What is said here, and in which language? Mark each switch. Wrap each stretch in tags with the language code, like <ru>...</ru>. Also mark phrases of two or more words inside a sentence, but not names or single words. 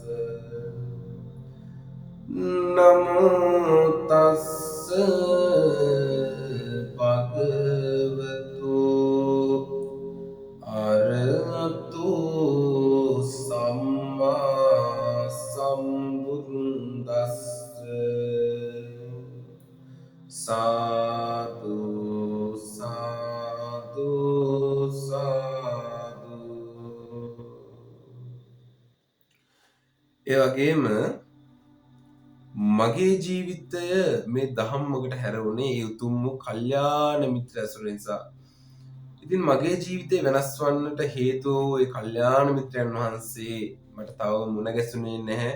<pi>නමෝ තස්ස භගවතු අරහතෝ සම්මා සම්බුද්දස්ස.</pi> <si>සාදු සාදු සාදු. ඒ වගේම මගේ ජීවිතය මේ ධම්මකට හැරවුණේ ඒ උතුම් වූ කල්යාණ මිත්‍ර ඇසුර නිසා. ඉතින් මගේ ජීවිතේ වෙනස් වන්නට හේතු වූ ඒ කල්යාණ මිත්‍රයන් වහන්සේ මට තව මුණ ගැසුනේ නැහැ.</si>